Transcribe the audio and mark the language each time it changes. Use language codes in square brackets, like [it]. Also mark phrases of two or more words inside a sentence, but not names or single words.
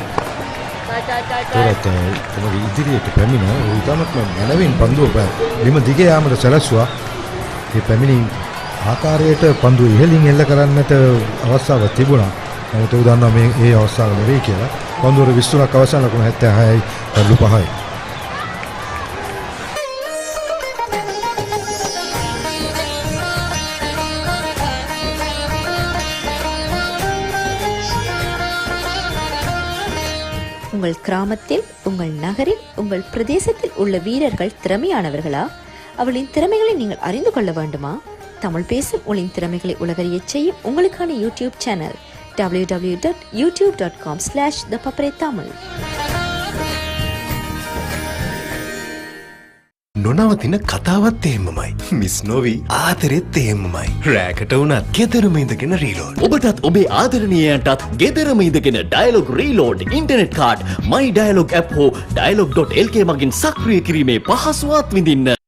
[si] තොරත් තමයි ඉදිරියට පැමිණ උදමත්ම මනවින් පන්දුව බිම දිගේ යාමට සැලැස්සුවා. මේ පැමිණි ආකාරයට පන්දුව ඉහළින් එල්ල කරන්නට අවස්ථාවක් තිබුණා. නමුත් ඒ දන්නවා මේ ඒ අවස්ථාව නෙවෙයි කියලා. පන්දුවර 23ක් අවසන් ලකුණු 76යි කඩලු 5යි. [ta] உங்கள் கிராமத்தில், உங்கள் நகரில், உங்கள் பிரதேசத்தில் உள்ள வீரர்கள் திறமையானவர்களா? அவளின் திறமைகளை நீங்கள் அறிந்து கொள்ள வேண்டுமா? தமிழ் பேசும் உங்களின் திறமைகளை உலகறியச் செய்யும் உங்களுக்கான யூடியூப் சேனல் www.youtube.com/thepaparetamil. [si] නොනවතින කතාවත් එහෙමමයි. මිස් නොවි ආදරෙත් එහෙමමයි. රෑකට වුණත් ගෙදරම ඉඳගෙන රීලෝඩ්. ඔබටත් ඔබේ ආදරණීයයන්ටත් ගෙදරම ඉඳගෙන ඩයලොග් රීලෝඩ් [en] internet card [si] මයි ඩයලොග් ඇප් හෝ dialog.lk මගින් සක්‍රිය කිරීමේ පහසුවත් විඳින්න.